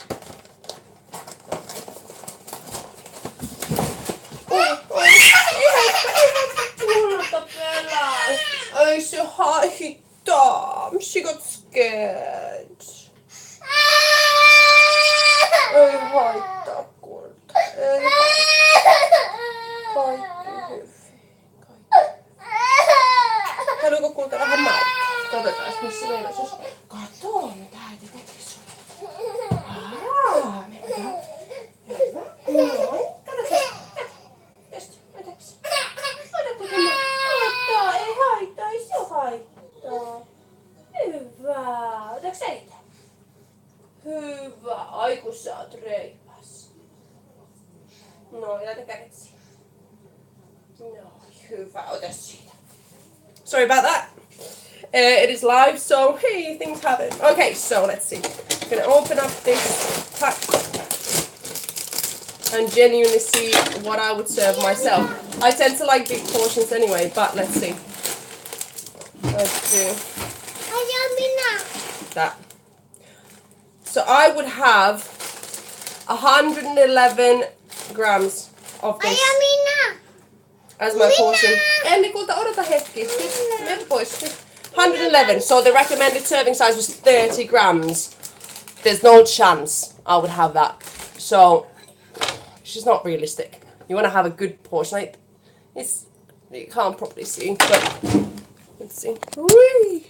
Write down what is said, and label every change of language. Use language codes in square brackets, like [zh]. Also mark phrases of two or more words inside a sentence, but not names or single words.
[sv] Ay, så har hittat. [en] She got scared. Ay, [fi] haita kulta. Ay, kaikki hyvin. Haluatko kulta vähän maitoa? Katsotaan, missä meillä on. Kato, mitä äiti teki sulle. Hyvä. Noin. Katsotaan. Tästä. Otatko? Otatko tämä? Ottaa. Ei haittaa. Ei se haittaa. Hyvä. Otatko sä itse? Hyvä. Ai kun sä oot reipas. Noin, laita kädet siihen. No, hyvä. Ota siitä. [en] Sorry about that. It is live, so hey, things happen. Okay, so let's see. I'm gonna open up this pack and genuinely see what I would serve myself. I tend to like big portions anyway, but let's see. Let's do that. So I would have 111 grams of this as my portion. [fi] Emmi, kulta, odota hetki. Mene pois. 111. [en] So the recommended serving size was 30 grams. There's no chance I would have that. So it's just not realistic. You want to have a good portion. Like, it's, you can't properly see, but let's see. Whee!